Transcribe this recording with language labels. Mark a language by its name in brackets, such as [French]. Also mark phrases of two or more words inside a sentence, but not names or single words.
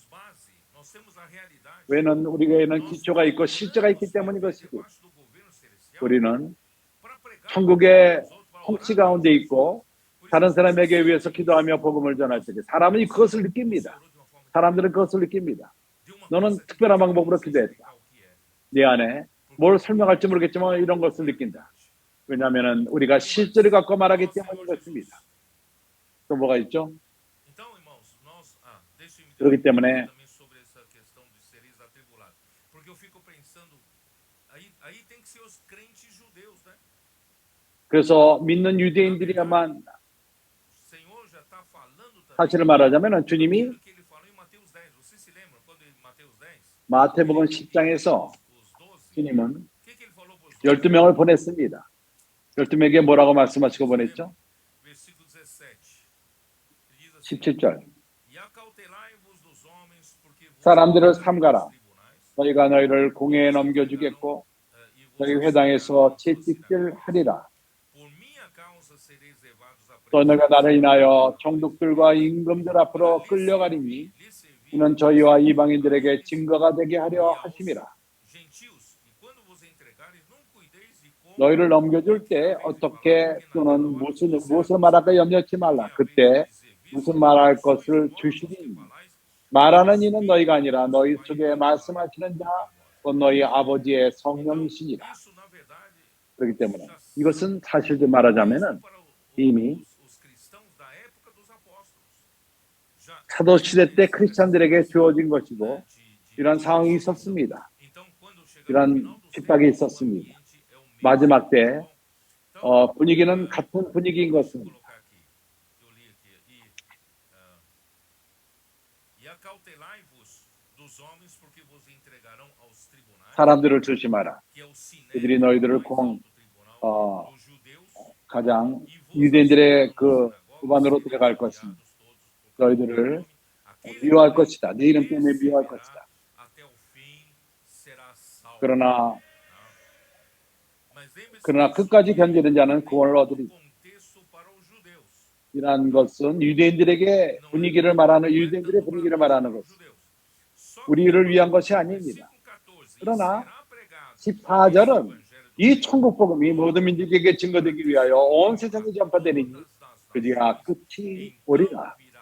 [Korean] 왜냐하면 우리에게는 기초가 있고 실제가 있기 때문인 것이고 우리는 천국의 통치 가운데 있고 다른 사람에게 위해서 기도하며 복음을 전할 때 사람은 그것을 느낍니다. 사람들은 그것을 느낍니다. [Portuguese] de uma [Korean] 너는 [Portuguese] coisa que [Korean] 특별한 [Portuguese] não [Korean] 방법으로 [Portuguese] sei [Korean] 기도했다. [Portuguese] explicar o que é. [Korean] 네 안에 뭘 설명할지 모르겠지만 이런 것을 느낀다. 왜냐하면 우리가 실제를 갖고 말하기 때문인 것입니다. 또 뭐가 있죠? [Portuguese] Então, irmãos, deixem-me [Korean] 그렇기 [Portuguese] falar [Korean] 때문에 [Portuguese] também sobre essa questão de seres atribulados. Porque eu fico pensando, aí tem que ser os crentes judeus, né? [Korean] 그래서 믿는 유대인들이야만 [Portuguese] O Senhor já está falando também [Korean] 사실을 말하자면 주님이 [Portuguese] aquilo que ele falou em Mateus 10. Vocês se lembram quando em Mateus 10, [Korean] 마태복음 [Portuguese] ele enviou [Korean] 10장에서 [Portuguese] os 12? [Korean] 주님은 [Portuguese] O que ele falou para os 12? [Korean] 12명을 보냈습니다. 12명에게 뭐라고 말씀하시고 보냈죠? [Portuguese] Versículo 17. Ele diz assim: [Korean] 17절. [Portuguese] E acautelai-vos dos homens, porque vos [Korean] 사람들을 [Portuguese] entregarão [Korean] 삼가라. [Portuguese] aos tribunais, [Korean] 너희가 너희를 공회에 넘겨주겠고 [Portuguese] e vos [Korean] 너희 [Portuguese] entregarão [Korean] 회당에서 [Portuguese] às suas [Korean] 채찍질 하리라. [Portuguese] Por minha causa sereis levados à [Korean] 또 너희가 나를 인하여 [Portuguese] prisão. [Korean] 총독들과 임금들 앞으로 끌려가리니 이는 저희와 이방인들에게 증거가 되게 하려 하심이라. [Portuguese] Gentios, e quando vos entregares, não cuideis de como [Korean] 너희를 넘겨줄 때 어떻게 또는 무엇을 말할까 염려치 말라. 그때 무슨 말할 것을 주시리니 말하는 이는 너희가 아니라 너희 속에 말씀하시는 자 곧 너희 아버지의 성령이시니라. [Portuguese] isso na verdade [Korean] 그렇기 때문에 이것은 사실을 말하자면은 이미 [Portuguese] os cristãos da época dos apóstolos. Já [Korean] 사도 시대 때 크리스찬들에게 주어진 것이고 [Portuguese] de [Korean] 이런 상황이 있었습니다. [Portuguese] então quando chegar no [Korean] 이런 [Portuguese] final dos [Korean] 핍박이 [Portuguese] tempos, o [Korean] 있었습니다. [Portuguese] ambiente é o mesmo. [Korean] 마지막 때 [Portuguese] Então, [Korean] 분위기는 같은 분위기인 것입니다. [Portuguese] colocar aqui, que eu li aqui, e acautelai-vos dos homens, porque vos entregarão aos tribunais, [Korean] 사람들을 조심하라. [Portuguese] que é o sinédrio, [Korean] 그들이 너희들을 [Portuguese] mais alto tribunal 어, dos judeus, [Korean] 가장 [Portuguese] e vos [Korean] 유대인들의 [Portuguese] açoitarão [Korean] 그 [Portuguese] nas sinagogas, [Korean] 구반으로 [Portuguese] sereis [Korean] 들어갈 것입니다. [Portuguese] humilhados todos por causa do meu [Korean] 너희들을 [Portuguese] nome. Aquele [Korean] 미워할 [Portuguese] que [Korean] 것이다. 내 이름 때문에 미워할 [Portuguese] perseverar [Korean] 것이다. [Portuguese] até o fim será salvo. [Korean] 그러나 [Portuguese] Mas lembre-se [Korean] 그러나 [Portuguese] disso, [Korean] 끝까지 [Portuguese] que [Korean] 견디는 자는 구원을 [Portuguese] no [Korean] 얻으리. [Portuguese] contexto para os judeus. [Korean] 이러한 것은 유대인들에게 분위기를 말하는 유대인들의 분위기를 말하는 것입니다. 우리를 위한 것이 아닙니다. 그러나 14절은 이 천국 복음이 모든 민족에게 증거되기 위하여 온 세상에 전파되리니 그리야 끝이 오리라.